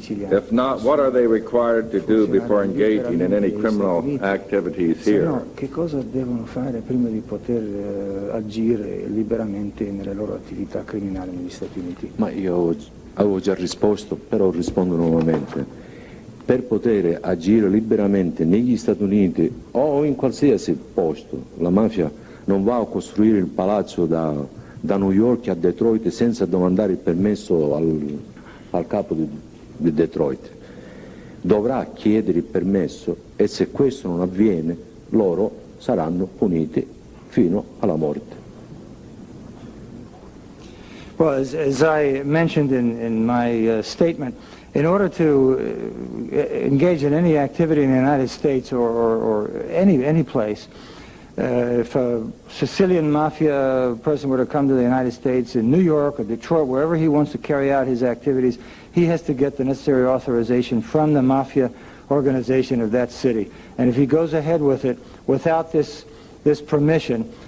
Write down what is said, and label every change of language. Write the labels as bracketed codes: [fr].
[en] If not, what are they required to do before engaging in any criminal activities here? [it] No, che cosa devono fare prima di poter agire liberamente nelle loro attività criminali negli Stati Uniti? Ma io avevo già risposto, però rispondo nuovamente. Per poter agire liberamente negli Stati Uniti o in qualsiasi posto, la mafia non va a costruire il palazzo da New York a Detroit senza domandare il permesso al capo di Detroit. Dovrà chiedere il permesso e se questo non avviene loro saranno puniti fino alla morte. [en] Well, as I mentioned in my statement, in order to engage in any activity in the United States or any place, if a Sicilian mafia person were to come to the United States in New York or Detroit, wherever he wants to carry out his activities, he has to get the necessary authorization from the mafia organization of that city. And if he goes ahead with it without this permission,